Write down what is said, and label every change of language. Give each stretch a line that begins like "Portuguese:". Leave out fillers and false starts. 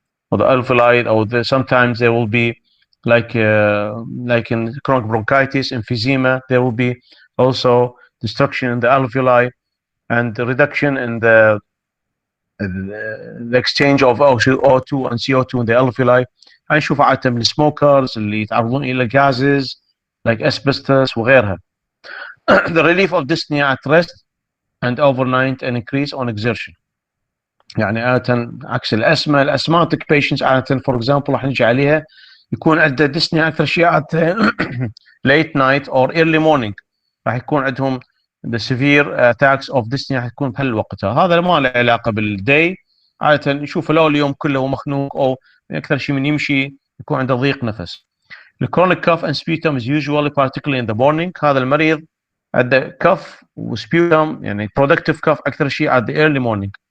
English: or the alveoli, or sometimes there will be like in chronic bronchitis, emphysema, there will be also destruction in the alveoli and the reduction in the exchange of O2 and CO2 in the alveoli.
Arabic: هنشوف عادة من السموكرز اللي يتعرضون إلى
English: gases like asbestos
Arabic: وغيرها.
English: The relief of dyspnea at rest and overnight and increase on exertion.
Arabic: يعني عادة عكس الأسمى, الأسماتيك patients عادة for example راح نجي عليها يكون عنده dyspnea أكثر شيء
English: late night or early morning,
Arabic: راح يكون عندهم
English: the severe attacks of dyspnea
Arabic: راح تكون بهالوقت. هذا ما له علاقة بالداي, عادة نشوفه لو اليوم كله مخنوق أو أكثر شيء من يمشي يكون عنده ضيق نفس.
English: The chronic cough and sputum is usually particularly in the morning.
Arabic: هذا المريض عنده
English: cough وسبيوتم
Arabic: يعني
English: productive cough أكثر شيء at the early morning.